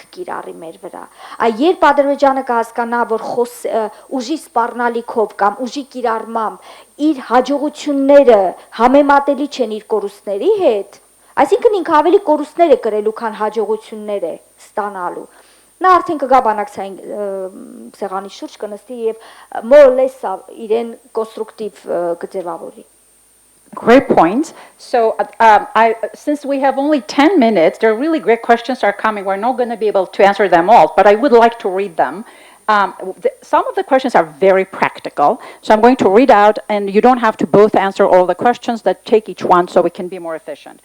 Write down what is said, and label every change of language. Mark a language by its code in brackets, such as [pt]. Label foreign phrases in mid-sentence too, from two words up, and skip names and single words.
[hy] կիրառի մեր վրա։ Երբ Ադրբեջանը կհասկանա, որ ուժի սպառնալիքով կամ ուժի կիրառմամբ իր հաջողությունները համեմատելի չեն իր կորուստների հետ, այսինքն ինքը ավելի կորուստներ է կրելու, քան հաջողություններ է ստանալու։ Նա արդեն կգա բանակցային սեղանի շուրջ կնստի եւ [en] more or less [hy] իրեն կոնստրուկտիվ կձևավորի։ [en] Great point. So since we have only 10 minutes, there are really great questions are coming. We're not going to be able to answer them all, but I would like to read them. Some of the questions are very practical, so I'm going to read out, and you don't have to both answer all the questions, that take each one so we can be more efficient.